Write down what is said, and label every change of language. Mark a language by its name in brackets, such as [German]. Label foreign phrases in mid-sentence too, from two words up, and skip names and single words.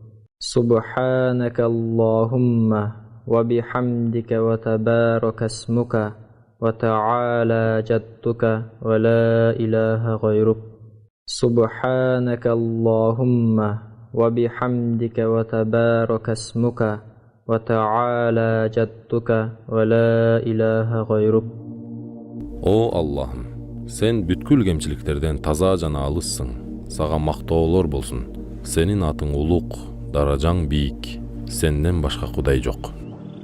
[Arabic] سبحانك اللهم وبحمدك وتبارك اسمك وتعالى جدك ولا إله غيرك. سبحانك اللهم وبحمدك وتبارك اسمك وتعالى جدك ولا إله غيرك. [Kyrgyz] О Аллахым, сен бүткүл кемчиликтерден таза жана алыссың. Сага мактоолор болсун. Сенин атың улук, даражаң бийик. Сенден башка кудай жок.